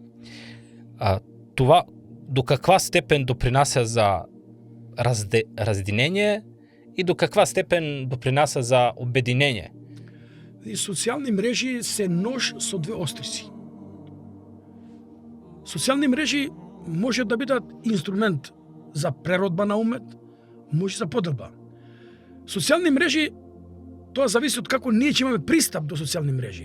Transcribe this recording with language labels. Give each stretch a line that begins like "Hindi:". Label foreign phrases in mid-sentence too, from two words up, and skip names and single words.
Bulgarian: Това до каква степен допринася за разединение и до каква степен допринася за обединение?
Macedonian: И социјални мрежи се нож со две острици. Социјални мрежи може да бидат инструмент за преродба на умет, може за поделба. Социјални мрежи, тоа зависи од како ние ќе имаме пристап до социјални мрежи.